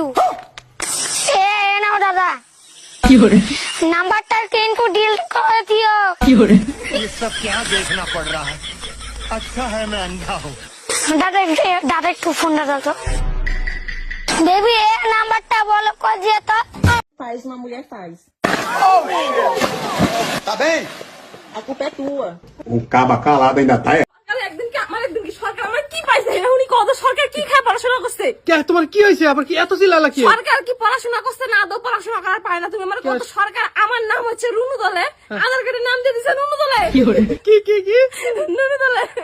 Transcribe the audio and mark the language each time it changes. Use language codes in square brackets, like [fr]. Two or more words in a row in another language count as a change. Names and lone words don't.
[bn] এ নাও দাদা, নাম্বারটা কিন্তু ডিলিট করে দিও। দাদা একটু ফোনটা দাও তো। বেবি এ নাম্বারটা বলো কর দিয়ে তো। [pt] Faz uma mulher faz. A culpa é tua. O caba calado ainda tá. [bn] একদিন কি সরকার আমার কি পাইছে? উনি কত সরকার কি খায় পড়াশোনা করছে? কে তোমার কি হয়েছে? আবার কি এত চিল্লালা কি? সরকার কি পড়াশোনা করছে না? আদৌ পড়াশোনা করার পায় না। তুমি আমার কত সরকার, আমার নাম হচ্ছে রুনু দলে, আধার কার্ডের নাম দিয়ে দিছে রুনু দলে। কি রুনু দলে।